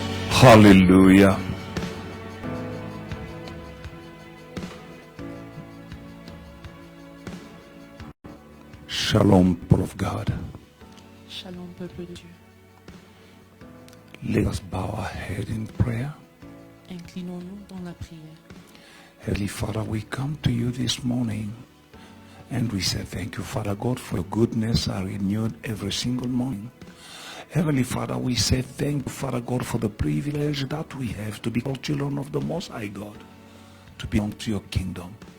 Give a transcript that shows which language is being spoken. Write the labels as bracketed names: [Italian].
[English] Hallelujah. Shalom, people of God. [French] Shalom, peuple de Dieu. [English] Let us bow our head in prayer. [French] Inclinons-nous dans la prière. [English] Heavenly Father, we come to you this morning and we say thank you, Father God, for your goodness are renewed every single morning. Heavenly Father, we say thank you, Father God, for the privilege that we have to be called children of the Most High God, to belong to your kingdom.